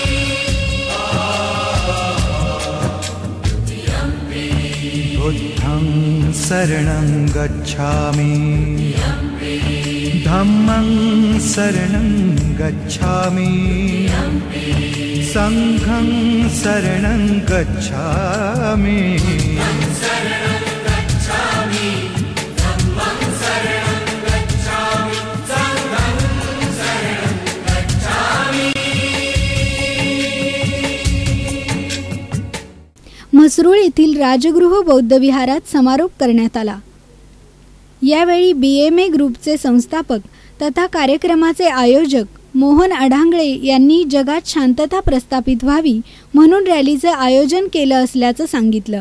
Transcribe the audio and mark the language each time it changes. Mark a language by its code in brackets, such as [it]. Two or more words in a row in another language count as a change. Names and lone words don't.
[pi] बुद्धं शरणं गच्छामि, धम्मं शरणं गच्छामि, संघं शरणं गच्छामि। [mr] म्हसरूळ येथील राजगृह बौद्ध विहारात समारोप करण्यात आला। यावेळी BMA ग्रुपचे संस्थापक तथा कार्यक्रमाचे आयोजक मोहन अढांगळे यांनी जगात शांतता प्रस्थापित व्हावी म्हणून रॅलीचं आयोजन केलं असल्याचं सांगितलं।